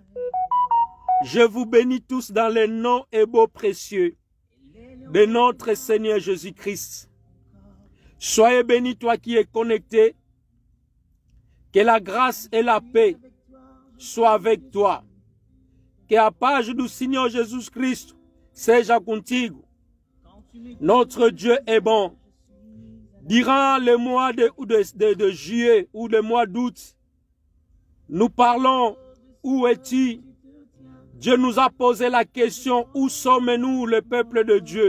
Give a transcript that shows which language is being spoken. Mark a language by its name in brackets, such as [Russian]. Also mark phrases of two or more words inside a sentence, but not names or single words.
[French] Je vous bénis tous dans les noms et beaux précieux de notre Seigneur Jésus-Christ. Soyez bénis toi qui es connecté. Que la grâce et la paix soient avec toi. [Portuguese] Que a paz do Senhor Jesus Cristo seja contigo. [French] Notre Dieu est bon. Durant le mois de juillet ou le mois d'août, nous parlons où es-tu? Dieu nous a posé la question, où sommes-nous le peuple de Dieu?